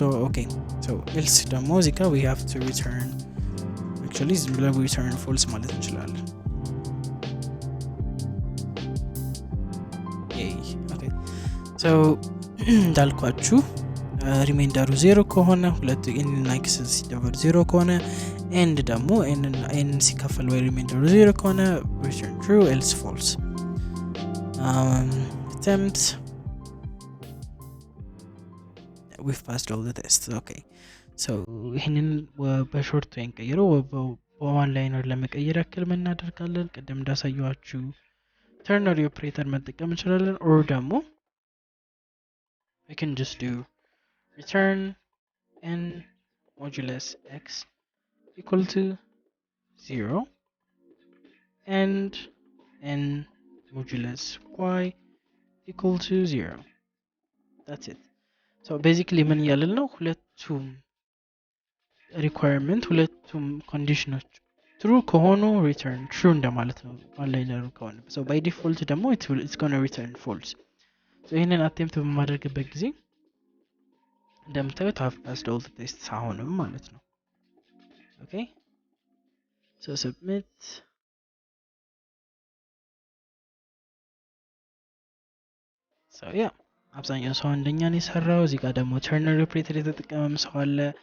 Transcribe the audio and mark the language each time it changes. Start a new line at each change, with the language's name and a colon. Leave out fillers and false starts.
Amharic: so okay so else ደግሞ እዚህ ጋር
English: we have to return actually we return false
Amharic: ማለት እንችላለን። okay so እንዳልኳችሁ ሪሜንደሩ 0 ከሆነ ሁለቱ n እና x ሲደመሩ 0 ከሆነ and ደግሞ n ሲካፈል ወይ ሪሜንደሩ 0 ከሆነ
English: return true else false. attempt we've passed all the tests.
Amharic: okay so ይሄንን በሾርት ወይ እንቀይረው በዋን ላይነር ለመቀየር ያክል ምን እናደርጋለን? ቀደም እንዳሳየዋችሁ
English: ternary operator
Amharic: መጠቀም እንችላለን
English: or ደግሞ we can just do return n modulus x equal to 0 and n modulus y equal to 0. that's it.
Amharic: so basically ምን ያለን ነው ሁለቱም ሪኳየርመንት ሁለቱም ኮንዲሽኖች true ከሆኑ return true እንደማለት ነው ላይነሩ ከሆነ so by default ደግሞ
English: it's going to return false.
Amharic: so ይሄንን attempt በማድረግበት ጊዜ እንደምታዩት
English: have passed all the tests
Amharic: አሁንም ማለት ነው። okay so submit so yeah አብዛኛው ሰው እንደኛ ነው የሰራው። እዚህ ጋር ደግሞ ternary operator የተጠቀመም ሰው አለ።